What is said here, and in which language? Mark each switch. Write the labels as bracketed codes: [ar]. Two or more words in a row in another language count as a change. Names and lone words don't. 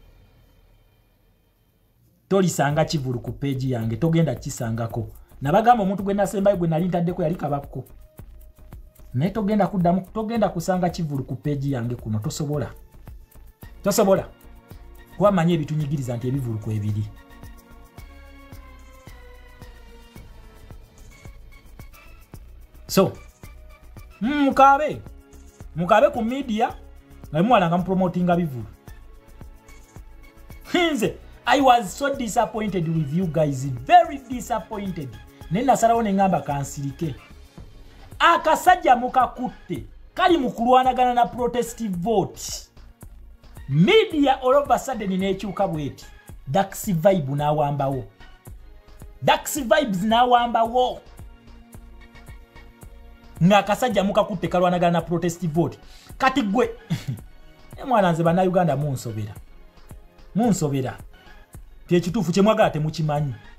[lg] tolisanga kivulu ku page yange togenda kisangako nabagamba omuntu gwe nasembayo gwe nali ntaddeko yali kabakko naye togenda kuddamu togenda kusanga kivulu ku page yange kuno tosobola kuba manye ebitunyigiriza nti ebivulu ku ebiri. So mukabe ku media nga mwalanga promotinga bivulu. Hinze [en] I was so disappointed with you guys, very disappointed. [lg] Nenda sarawo ngamba kansirike akasajja mukakutte kali mukulwanagana na [en] protest vote media all of a sudden [lg] nekyuka bweti Daxi vibe nawambawo Daxi vibes nawambawo nga kasajja mukakutte kalwanagana na [en] protest vote [lg] kati gwe mwana nze bana Uganda munsobera kyekituufu kye mwagala temukimanyi.